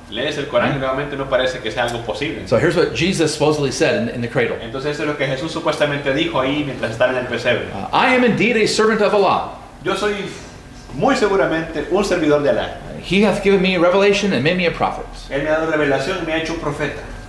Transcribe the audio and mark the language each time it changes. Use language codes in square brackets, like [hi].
[es] lees el Corán y nuevamente no parece que sea algo posible. [en] So here's what Jesus supposedly said in the cradle. [es] Entonces eso es lo que Jesús supuestamente dijo ahí mientras estaba en el pesebre. [en] I am indeed a servant of Allah. [es] Yo soy muy seguramente un servidor de Alá. [en] He hath given me revelation and made me a prophet. [es] Él me ha dado revelación y me ha hecho un profeta.